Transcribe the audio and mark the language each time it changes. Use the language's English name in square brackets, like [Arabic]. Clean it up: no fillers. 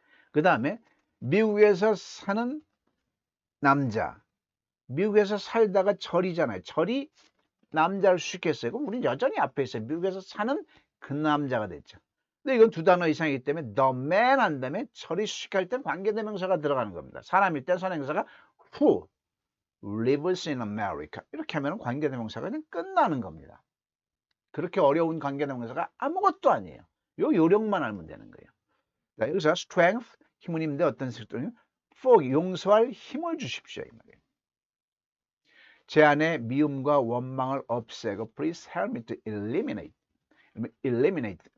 [Korean] 그 다음에 미국에서 사는 남자. 미국에서 살다가 절이잖아요. 절이 남자를 수식했어요. 그럼 우리는 여전히 앞에 있어요. 미국에서 사는 그 남자가 됐죠. 근데 이건 두 단어 이상이기 때문에 [English] the man [Korean] 한 다음에 절이 수식할 땐 관계대명사가 들어가는 겁니다. 사람일 땐 선행사가 [English] who lives in America. [Korean] 이렇게 하면 관계대명사가 그냥 끝나는 겁니다. 그렇게 어려운 관계대명사가 아무것도 아니에요. 요 요령만 알면 되는 거예요. 자, 여기서 strength, 힘은 힘인데 어떤 식으로 forgive, 용서할 힘을 주십시오. 이 말이에요. 제 안에 미움과 원망을 없애고 [English] please help me to eliminate. eliminate.